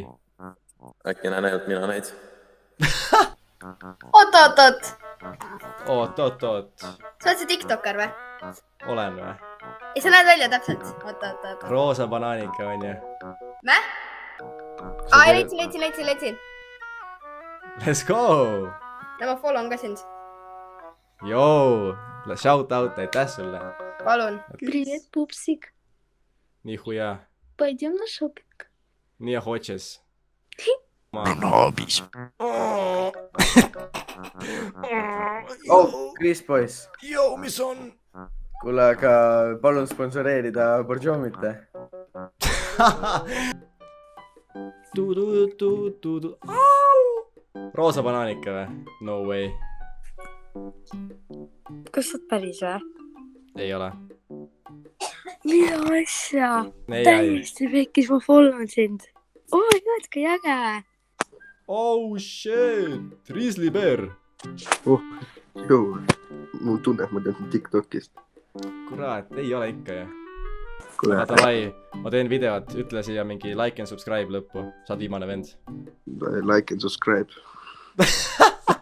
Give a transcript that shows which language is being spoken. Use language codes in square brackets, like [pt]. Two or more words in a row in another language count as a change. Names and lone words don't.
[et] Äkki näen ainult mina neid. Oot. Oot. Sa oled see tiktoker või? Olen või? Ei, sa näed välja täpselt. Oot. Roosa banaanika on ju. Mäh? Leitsin. [en] Let's go! [et] Ma follow on ka sind. Joo, [en] shout out, [et] aitäh sulle. Palun. [ru] Привет, пупсик. Нихуя. Пойдем на шопинг. Не хочешь. Nobis. Chris Boys. [et] Joo, mis on? kuule, aga palun sponsoreerida Borjomite. Roosa banaanika või? [en] No way. [et] Kas sa oled päris või? Ei ole. Mida asja? Täiesti pekkis, ma follon sind. [en] Oh my god, [et] kui äge. [en] Oh shit, Grizzly Bear. [et] Mul tunne, et ma tean TikTokist. Kurat, ei ole ikka ju. Aga davai, ma teen videot, ütle siia mingi [en] like and subscribe [et] lõppu. Saad viimane vend. [en] Like and subscribe.